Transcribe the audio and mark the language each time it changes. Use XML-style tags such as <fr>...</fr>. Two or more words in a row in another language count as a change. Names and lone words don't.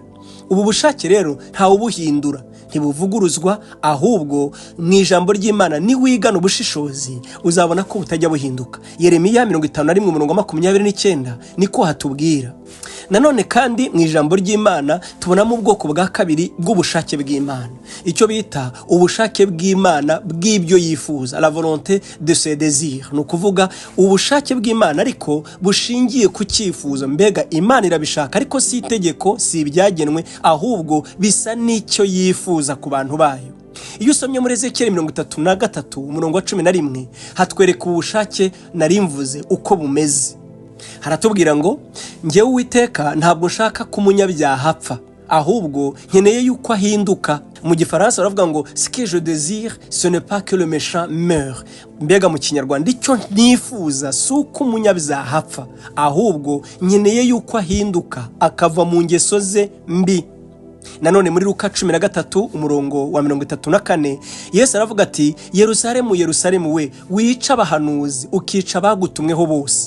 <rw>Ubu bushake rero nta ubuhindura, ntibuvuguruzwa, ahubwo mu ijambo ry'Imana niwigana ubushishozi uzabona ko butajya buhinduka. Yeremiya 51 umurongo wa 29 niko hatubwira. Nanone kandi mu ijambo ry'Imana tubonamo ubwoko bwa kabiri bw'ubushake bw'Imana, icyo bita ubushake bw'Imana bw'ibyo yifuza,</rw> <fr>la volonté de ses désirs.</fr> <rw>Ni ukuvuga ubushake bw'Imana ariko bushingiye ku cyifuzo. Mbega Imana irabishaka ariko si itegeko, si ibyagenwe, ahubwo bisa n'icyo yifuza ku bantu bayo. Iyo usomye muri Ezekiel 33 umurongo wa 11 hatwereka ubushake nari mvuze uko bumeze. Haratubwira ngo njyewe Uwiteka ntabwo nshaka ko umunyabyaha apfa, ahubwo nkeneye yuko ahinduka. Mu gifaransa baravuga ngo</rw> <fr>ce que je désire ce n'est pas que le méchant meure.</fr> <rw>Mbega mu kinyarwanda icyo nifuza si uko umunyabyaha apfa, ahubwo nkeneye yuko ahinduka akava mu ngeso ze mbi. Nanone muri Luka 13 umurongo wa 34 Yesu aravuga ati, Yerusalemu Yerusalemu we wica abahanuzi ukica abagutumweho bose.</rw>